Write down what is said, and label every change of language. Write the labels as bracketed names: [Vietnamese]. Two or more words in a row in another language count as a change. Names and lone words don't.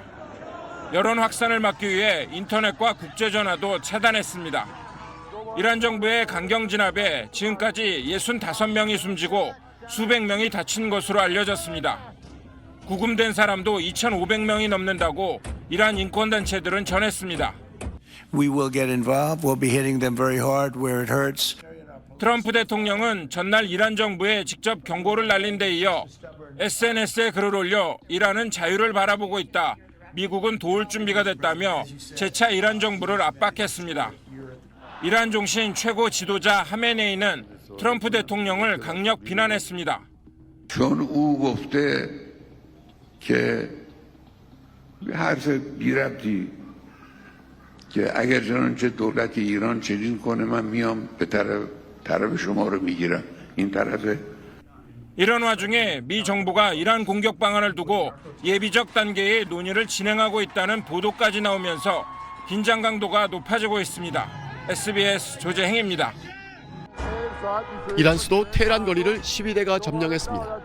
[Korean] 여론 확산을 막기 위해 인터넷과 국제전화도 차단했습니다. 이란 정부의 강경 진압에 지금까지 65명이 숨지고 수백 명이 다친 것으로 알려졌습니다. 구금된 사람도 2,500명이 넘는다고 이란 인권단체들은 전했습니다. [English] We will get involved. We'll be hitting them very hard where it hurts. [Korean] 트럼프 대통령은 전날 이란 정부에 직접 경고를 날린 데 이어 SNS에 글을 올려 이란은 자유를 바라보고 있다. 미국은 도울 준비가 됐다며 재차 이란 정부를 압박했습니다. 이란 종신 최고 지도자 하메네이는 트럼프 대통령을 강력 비난했습니다. [Persian] چون او گفته که حرف بی‌ربطی که اگر چنانچه دولت ایران چنین کنه من میام به طرف شما رو میگیرم این طرفه. [Korean] 이런 와중에 미 정부가 이란 공격 방안을 두고 예비적 단계의 논의를 진행하고 있다는 보도까지 나오면서 긴장 강도가 높아지고 있습니다. SBS 조재행입니다. 이란 수도 테헤란 거리를 시위대가 점령했습니다.